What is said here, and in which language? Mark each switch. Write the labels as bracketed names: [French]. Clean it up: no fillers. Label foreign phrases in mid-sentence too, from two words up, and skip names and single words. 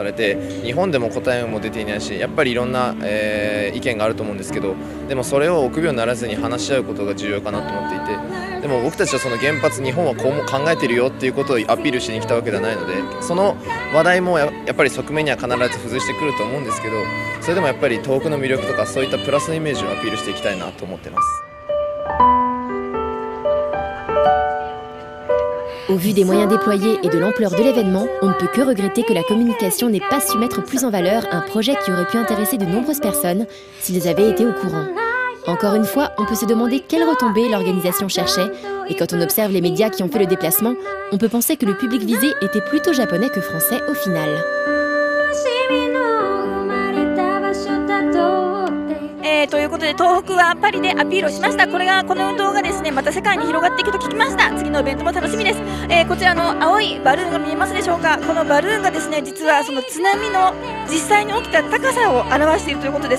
[Japanese] れて、日本でも答えも出ていないし、やっぱりいろんな、意見があると思うんですけど、でもそれを臆病にならずに話し合うことが重要かなと思っていて、でも僕たちはその原発、日本はこうも考えているよっていうことをアピールしに来たわけではないので、その話題もやっぱり側面には必ず付随してくると思うんですけど、それでもやっぱり東北の魅力とかそういったプラスのイメージをアピールしていきたいなと思っています。 [French] Au vu des moyens déployés et de l'ampleur de l'événement, on ne peut que regretter que la communication n'ait pas su mettre plus en valeur un projet qui aurait pu intéresser de nombreuses personnes s'ils avaient été au courant. Encore une fois, on peut se demander quelles retombées l'organisation cherchait, et quand on observe les médias qui ont fait le déplacement, on peut penser que le public visé était plutôt japonais que français au final. [Japanese] ということで東北はパリでアピールをしました。この運動がですね、また世界に広がっていくと聞きました。次のイベントも楽しみです。こちらの青いバルーンが見えますでしょうか。このバルーンがですね、実はその津波の実際に起きた高さを表しているということです。